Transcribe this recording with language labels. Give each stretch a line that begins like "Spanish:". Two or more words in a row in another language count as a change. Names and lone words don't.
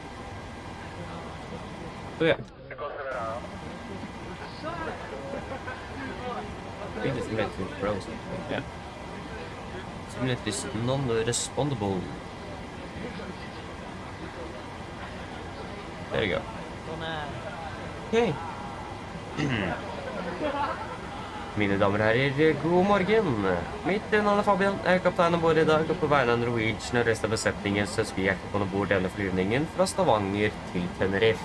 English: So yeah. I think this is meant to be frozen. Yeah. Simulate is non-respondable. There you go. Okay.
Norwegian: Mine damer og herrer, god morgen. Mitt navn er Fabian, jeg er kaptein ombord i dag, og på vegne av Norwegian og resten av besetningen så ønsker vi hjertelig på bord denne flyvningen fra Stavanger til Tenerife.